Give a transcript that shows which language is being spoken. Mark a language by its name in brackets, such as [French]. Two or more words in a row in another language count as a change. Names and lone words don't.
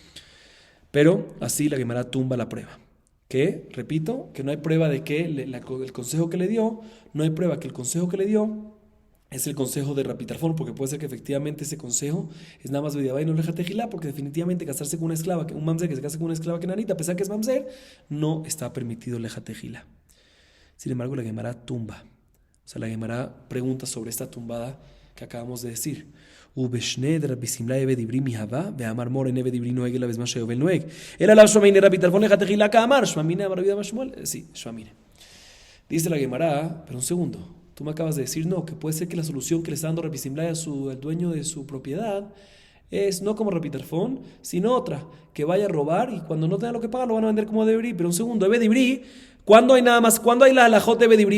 [Spanish] Pero así la Gemara tumba la prueba. Que, repito, que no hay prueba de que el consejo que le dio, no hay prueba que el consejo que le dio es el consejo de Rabbi Tarfón, porque puede ser que efectivamente ese consejo es nada más bediabá y no [Hebrew] לכתחילה, [Spanish] porque definitivamente casarse con una esclava, un mamzer que se case con una esclava kenanita, a pesar que es mamzer, no está permitido [Hebrew] לכתחילה. [Spanish] Sin embargo, la Gemara tumba. O sea, la Gemara pregunta sobre esta tumbada que acabamos de decir. [Aramaic] ובשני דרבי סמלאי עבד עברי מהווה, ואמר מור אין עבד עברי נוהג אלא בזמן שיובל נוהג. אלא לאו שמע הנה רבי טרפון לך תחילה כאמר, שמע מיניה אמר רבי יהודה שמואל. Sí, שמע מיניה. [Spanish] Dice la Gemara, pero un segundo, tú me acabas de decir no, que puede ser que la solución que le está dando Rabbi Simlai al dueño de su propiedad es no como Rabbi Tarfón, sino otra, que vaya a robar y cuando no tenga lo que pagar lo van a vender como de Ibrí. Pero un segundo, [Hebrew] עבד עברי, [Spanish] ¿cuándo hay nada más? ¿Cuándo hay la halajot de [Hebrew] עבד עברי?